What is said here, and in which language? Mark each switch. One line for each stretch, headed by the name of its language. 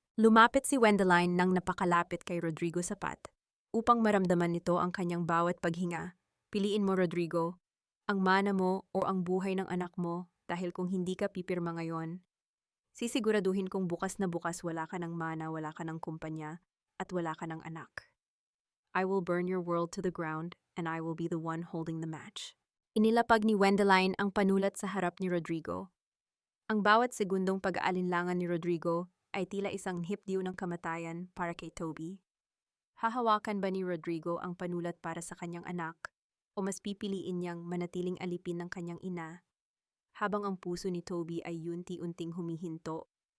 Filipino: Lumapit si Wendeline nang napakalapit kay Rodrigo sapat upang maramdaman nito ang kanyang bawat paghinga. Piliin mo, Rodrigo, ang mana mo o ang buhay ng anak mo, dahil kung hindi ka pipirma ngayon, sisiguraduhin kong bukas na bukas wala ka ng mana, wala ka ng kumpanya, at wala ka ng anak.
English: I will burn your world to the ground and I will be the one holding the match.
Filipino: Inilapag ni Wendeline ang panulat sa harap ni Rodrigo. Ang bawat segundong pag-aalinlangan ni Rodrigo ay tila isang hipdiw ng kamatayan para kay Toby. Hahawakan ba ni Rodrigo ang panulat para sa kanyang anak o mas pipiliin niyang manatiling alipin ng kanyang ina habang ang puso ni Toby ay unti-unting humihinto?